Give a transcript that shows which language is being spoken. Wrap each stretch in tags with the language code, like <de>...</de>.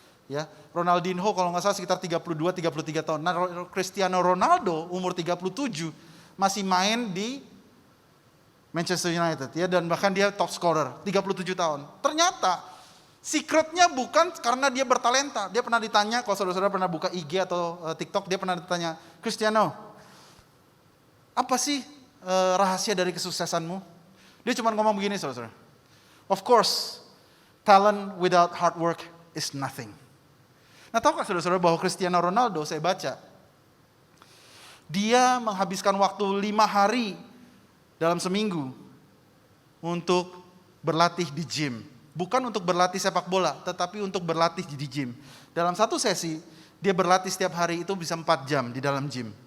<id>Ya, Ronaldinho kalau nggak salah sekitar 32-33 tahun. Nah, Cristiano Ronaldo umur 37 masih main di Manchester United ya, dan bahkan dia top scorer 37 tahun. Ternyata secretnya bukan karena dia bertalenta. Dia pernah ditanya, kalau saudara-saudara pernah buka IG atau TikTok, dia pernah ditanya, Cristiano, apa sih rahasia dari kesuksesanmu? Dia cuma ngomong begini, saudara-saudara.</id> <en>Of course, talent without hard work is nothing.</en> <id>Nah, tahukah saudara-saudara bahwa Cristiano Ronaldo, saya baca, dia menghabiskan waktu 5 hari dalam seminggu untuk berlatih di gym. Bukan untuk berlatih sepak bola, tetapi untuk berlatih di gym. Dalam satu sesi, dia berlatih setiap hari itu bisa 4 jam di dalam gym.</id>